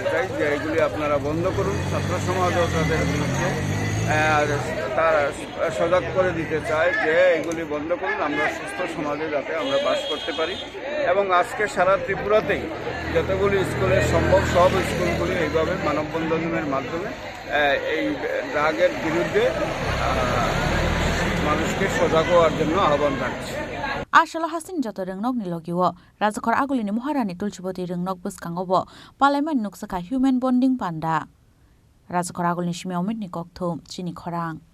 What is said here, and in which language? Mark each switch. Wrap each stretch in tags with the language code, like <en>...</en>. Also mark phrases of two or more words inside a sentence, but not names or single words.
<bn>চাই যে এগুলি আপনারা বন্ধ করুন ছাত্র সমাজও তাদের বিরুদ্ধে তারা সজাগ করে দিতে চায় যে এগুলি বন্ধ করুন আমরা সুস্থ সমাজে যাতে আমরা বাস করতে পারি এবং আজকে সারা ত্রিপুরাতেই যতগুলি স্কুলের সম্ভব সব স্কুলগুলি এইভাবে মানববন্ধনের মাধ্যমে এই ড্রাগের বিরুদ্ধে মানুষকে সজাগ হওয়ার জন্য আহ্বান রাখছি</bn> <trp>Ashalo Hasin Joto Rungnok Nilogiwo Razakor Agulini Moharani Tulchiboti Rungnok Buskangobo Parliament Nuksaka</trp> <en>Human Bonding</en> <trp>Panda Razakor Agulini Shmiomit Nikokthum Chini Khorang</trp>